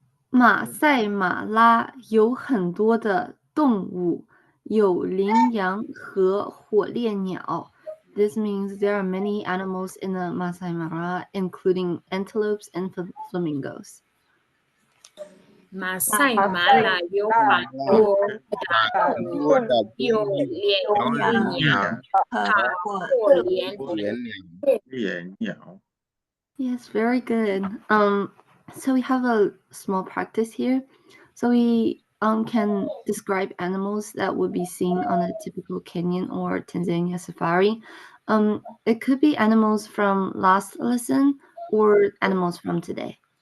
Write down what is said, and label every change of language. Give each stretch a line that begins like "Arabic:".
Chinese: 马赛马拉有很多的动物，有羚羊和火烈鸟。
English: This means there are many animals in the Masai Mara, including antelopes and flamingos.
Chinese: 马赛马拉有很多的有羚羊和火烈鸟。
English: Yes, very good. So we have a small practice here. So we can describe animals that would be seen on a typical Kenyan or Tanzania safari. It could be animals from last lesson or animals from today.